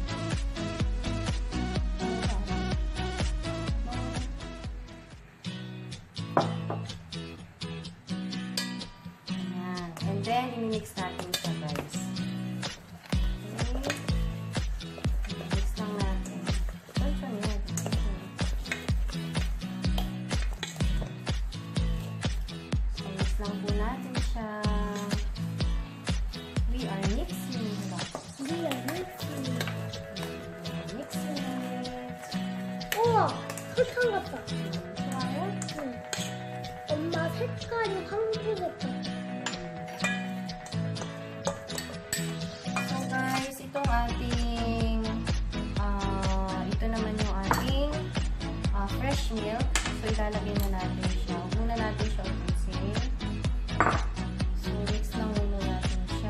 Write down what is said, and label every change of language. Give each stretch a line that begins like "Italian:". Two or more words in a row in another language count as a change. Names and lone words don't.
Filipino: Ayan.
English: And then,
Filipino: i-mix natin siya guys. Okay. I-mix lang natin. Lang po natin siya.
English: We are mixing it. We are mixing it. Mixing it.
Korean: 우와! 설탕 같다. 좋아요? 응. 엄마 색깔이 황토색깔.
Filipino: So guys, itong ating ito naman yung ating
English: fresh milk.
Filipino: So ilalagay na natin siya. Muna natin siya ubusin. So, mix lang muna natin siya.